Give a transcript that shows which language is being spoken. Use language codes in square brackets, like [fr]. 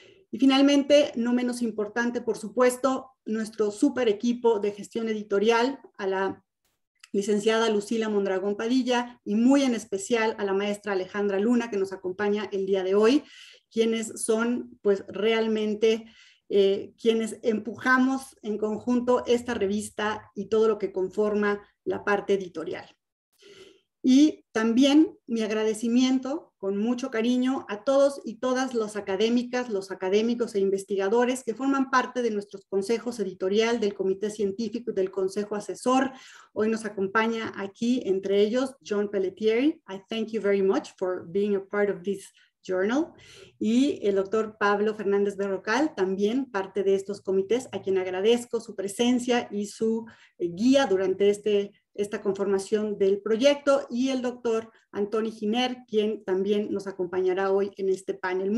[es] Y finalmente, no menos importante, por supuesto, nuestro super equipo de gestión editorial, a la licenciada Lucila Mondragón Padilla y muy en especial a la maestra Alejandra Luna, que nos acompaña el día de hoy, quienes son pues realmente quienes empujamos en conjunto esta revista y todo lo que conforma la parte editorial. Y también mi agradecimiento con mucho cariño a todos y todas las académicas, los académicos e investigadores que forman parte de nuestros consejos editorial, del comité científico y del consejo asesor. Hoy nos acompaña aquí, entre ellos, John Pelletieri. [en] I thank you very much for being a part of this journal. [es] Y el doctor Pablo Fernández Berrocal, también parte de estos comités, a quien agradezco su presencia y su guía durante esta conformación del proyecto, y el doctor Antoni Giner, quien también nos acompañará hoy en este panel.